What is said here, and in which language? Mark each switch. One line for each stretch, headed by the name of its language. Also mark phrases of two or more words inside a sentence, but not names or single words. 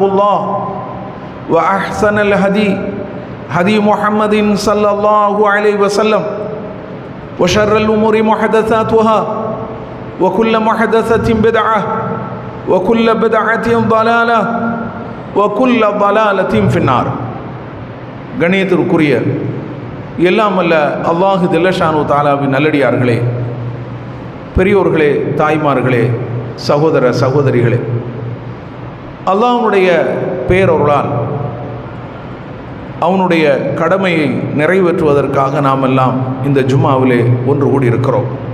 Arabic: الله وأحسن الهدي هدي محمد صلى الله عليه وسلم وشر الأمور محدثاتها وكل محدثة بدعة وكل بدعة ضلالة وكل ضلالة في النار
Tamil: கணியத்திற்குரிய எல்லாம் அல்ல
Arabic: الله جل شأنه تعالى
Tamil: நல்லடியார்களே, பெரியோர்களே, தாய்மார்களே, சகோதர சகோதரிகளே, அல்லாஹ்வுடைய பேரருளால் அவனுடைய கடமையை நிறைவேற்றுவதற்காக நாம் எல்லாம் இந்த ஜும்மாவிலே ஒன்று கூடி இருக்கிறோம்.